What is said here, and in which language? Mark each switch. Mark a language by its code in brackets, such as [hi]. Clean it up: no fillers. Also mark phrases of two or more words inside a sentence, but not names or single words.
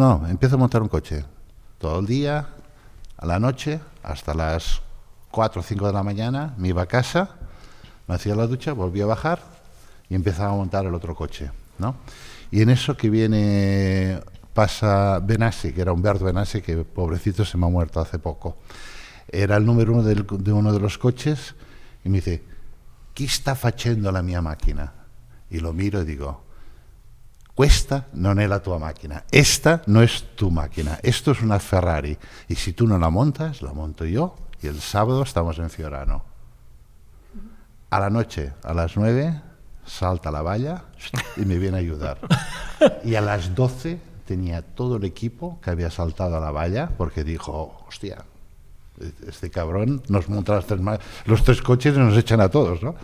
[es] No, empiezo a montar un coche. Todo el día, a la noche, hasta las 4 o 5 de la mañana, me iba a casa, me hacía la ducha, volvía a bajar y empezaba a montar el otro coche, ¿no? Y en eso que pasa Benassi, que era Humberto Benassi, que pobrecito se me ha muerto hace poco. Era el número 1 de uno de los coches y me dice, ¿qué está [it] facendo la mia macchina? [es] Y lo miro y digo, [it] questa non è la tua macchina, [es] esta no es tu máquina, esto es una Ferrari y si tú no la montas, la monto yo y el sábado estamos en Fiorano. A la noche, a las 9, salta la valla y me viene a ayudar. Y a las 12 tenía todo el equipo que había saltado a la valla porque dijo, hostia, este cabrón nos monta los 3 coches y nos echan a todos, ¿no?